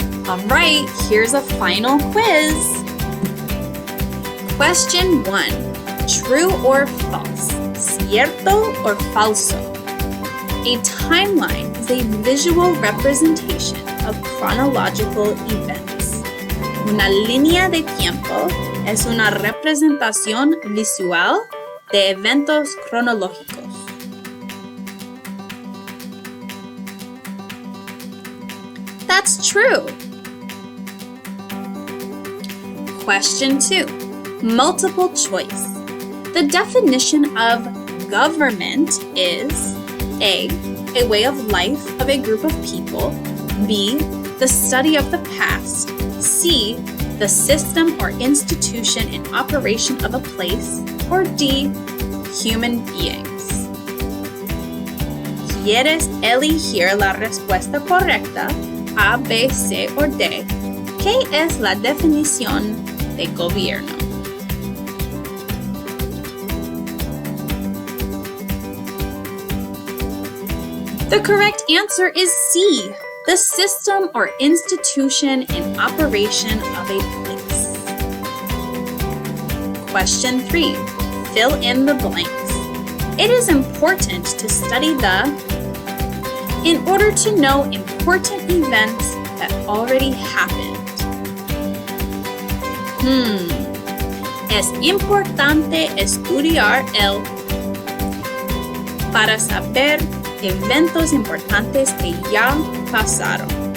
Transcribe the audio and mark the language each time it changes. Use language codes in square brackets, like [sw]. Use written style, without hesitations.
[en] All right, here's a final quiz. Question 1. True or false? [es] ¿Cierto [en] or [es] falso? [en] A timeline is a visual representation of chronological events. [es] Una línea de tiempo es una representación visual de eventos cronológicos. [en] That's true. Question 2. Multiple choice. The definition of government is A way of life of a group of people, B, the study of the past, C, the system or institution and operation of a place, or D, human beings. [es] ¿Quieres elegir la respuesta correcta, A, B, C o D? ¿Qué es la definición de gobierno? [en] The correct answer is C, the system or institution and operation of a place. Question 3. Fill in the blanks. It is important to study in order to know important events that already happened. [es] Es importante estudiar para saber eventos importantes que ya pasaron.